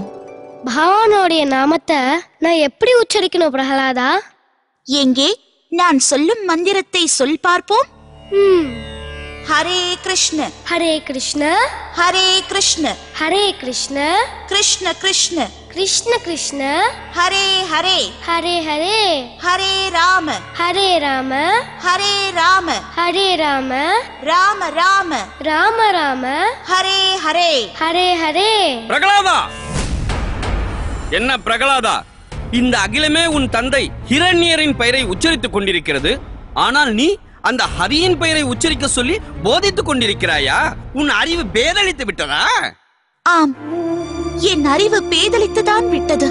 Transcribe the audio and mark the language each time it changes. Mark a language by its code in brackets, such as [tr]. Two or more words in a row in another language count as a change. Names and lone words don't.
[ta] பகவானுடைய நாமத்தை நான் எப்படி உச்சரிக்கணும் பிரகலாதா? எங்கே நான் சொல்லும் மந்திரத்தை சொல் பார்ப்போம். [sa] हरे कृष्ण हरे कृष्ण हरे कृष्ण हरे कृष्ण कृष्ण कृष्ण कृष्ण कृष्ण हरे हरे हरे हरे हरे राम हरे राम हरे राम हरे राम राम राम राम राम हरे हरे हरे हरे. [ta] பிரகலாதா, என்ன பிரகலாதா, இந்த அகிலமே உன் தந்தை ஹிரண்யரின் பெயரை உச்சரித்துக் கொண்டிருக்கிறது. ஆனால் நீ அந்த ஹரியின் பெயரை உச்சரிக்க சொல்லி போதித்துக் கொண்டிருக்கிறாயா? உன் அறிவு பேதளித்து விட்டதா? ஆம், என் அறிவு பேதளித்துதான் விட்டது.